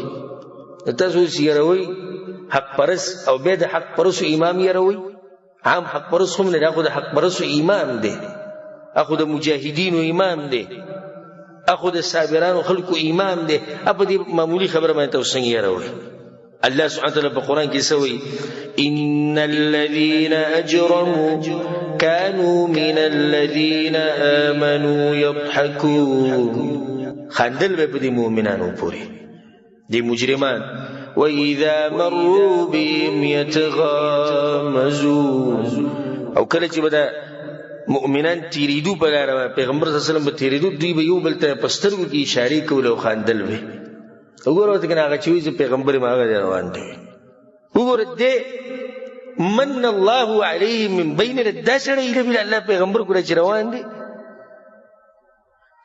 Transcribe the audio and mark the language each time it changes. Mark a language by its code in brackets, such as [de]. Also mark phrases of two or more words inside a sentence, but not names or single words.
[ps] تاسو اوس یروئ حق پرست او بیا د حق پرستو امام یروئ. عام حق پرست هم نه، دا خو د حق پرستو امام دی، اخو د مجاهدینو امام دی، اخو د صابرانو خلکو امام دی. په دې معمولی خبره باندې تاسو څنګه یروئ؟ [ar] الله سبحانه وتعالی [ps] په قرآن کې څه وایي [ar] ان الذين اجرموا كانوا من الذين آمنوا يضحكون. [ps] خندل به په دې مؤمنانو پورې دي مجرمان. [ar] وَإِذَا مَرُّوا بِهِمْ يَتَغَامَزُونَ. [ps] او کله چې به دا مؤمنان تیریدو په لاره، پیغمبر صلی الله علیه وسلم به تیریدو، دوی به یو بل ته په سترګو کې اشارې کول او خاندل به. وګوره ورته کنه هغه چې وایي چې پیغمبر یې هغه دی روان دی. وګوره دې [ar] من الله علیه من بیننا، [ps] دا سړی ایله بله الله پیغمبر ګوره چې روان دی.